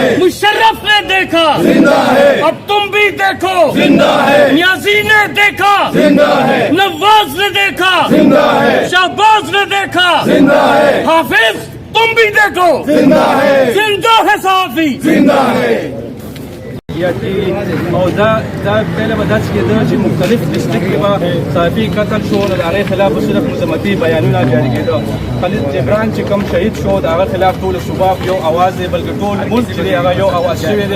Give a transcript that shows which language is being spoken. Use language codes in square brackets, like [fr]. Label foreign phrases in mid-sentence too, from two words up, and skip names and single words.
[ur] مشرف نے دیکھا، زندہ ہے، اب تم بھی دیکھو، زندہ ہے، نیازی نے دیکھا، زندہ ہے، نواز نے دیکھا، زندہ ہے، شہباز نے دیکھا، زندہ ہے، حافظ تم بھی دیکھو، زندہ ہے، زندہ ہے صحافی. زندہ ہے. [ps] او دا پہلے بدات کېده چې مختلف ډسټرکټ کې به صحافي قتل شو نو د هغې خلاف به صرف مذمتي بیانونه جاري کېده. خالد جبران چې کوم شهید شو د هغه خلاف ټول صوبه یو اواز دی، بلکې ټول ملک چې دی هغه یو اواز شوی دی.